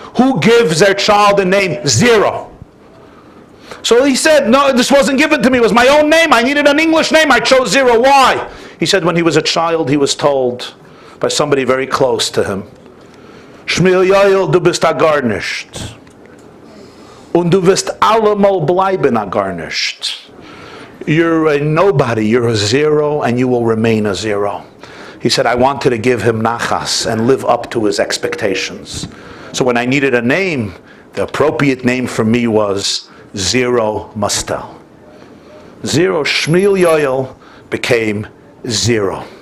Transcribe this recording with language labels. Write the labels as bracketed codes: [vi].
[en] Who gives their child the name Zero? So he said, no, this wasn't given to me. It was my own name. I needed an English name. I chose Zero. Why? He said when he was a child, he was told by somebody very close to him, Shmuel Yoel, [yi] du bist a gar nicht. Und du wirst allemal bleiben a gar nicht. [en] You're a nobody, you're a zero, and you will remain a zero. He said, I wanted to give him nachas and live up to his expectations. So when I needed a name, the appropriate name for me was Zero Mostel. Zero, Shmuel Yoel became Zero.